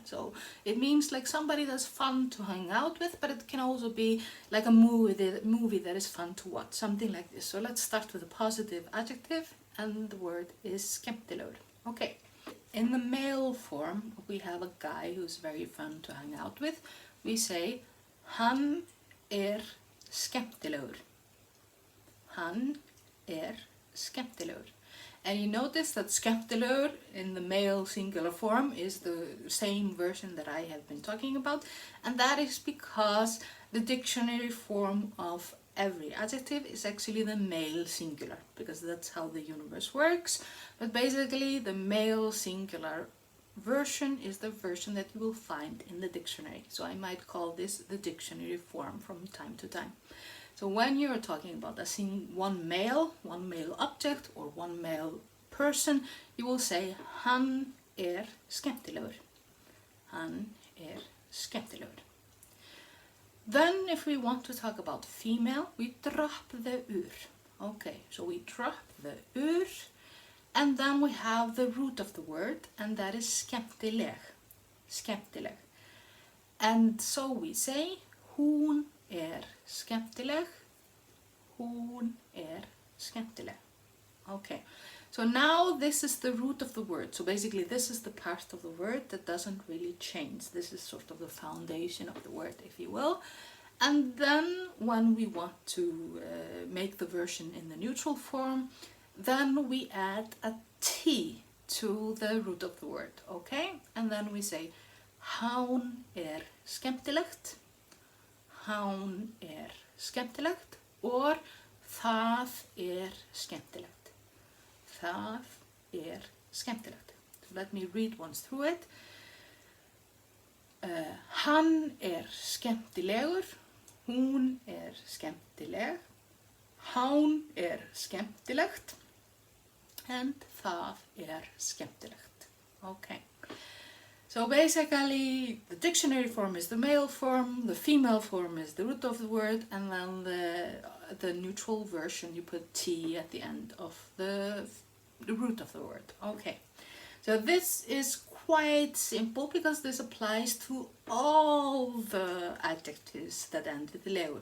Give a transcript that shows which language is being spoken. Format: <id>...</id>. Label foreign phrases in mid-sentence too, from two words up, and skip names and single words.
<en>So it means like somebody that's fun to hang out with, but it can also be like a movie that is fun to watch, something like this. So let's start with a positive adjective, and the word is skemmtilegur. Okay, in the male form we have a guy who's very fun to hang out with. We say</en> <is>hann skemmtilegur. Hann skemmtilegur.</is> <en>And you notice that skemmtilegur in the male singular form is the same version that I have been talking about, and that is because the dictionary form of every adjective is actually the male singular, because that's how the universe works. But basically the male singular version is the version that you will find in the dictionary. So I might call this the dictionary form from time to time. So when you're talking about one male object or one male person, you will say</en> <is>hann skemmtilegur. Hann skemmtilegur.</is> <en>Then if we want to talk about female, we drop the ur. Okay, so we drop the ur, and then we have the root of the word, and that is skemmtileg.</en> <is>Skemmtileg.</is> <en>And so we say</en> <is>hún skemmtileg. Hún skemmtileg.</is> <en>Okay, so now this is the root of the word. So basically this is the part of the word that doesn't really change. This is sort of the foundation of the word, if you will. And then when we want to make the version in the neutral form, then we add a T to the root of the word, okay? And then we say</en> <is>hán skemmtilegt. Hán skemmtilegt, or það skemmtilegt. Það skemmtilegt.</is> <en>So let me read once through it.</en> <is>Hann skemmtilegur, hún skemmtileg, hán skemmtilegt, and það skemmtilegt.</is> <en>Okay. So basically the dictionary form is the male form, the female form is the root of the word, and then the neutral version you put T at the end of the root of the word. Okay, so this is quite simple because this applies to all the adjectives that end with legur.</en>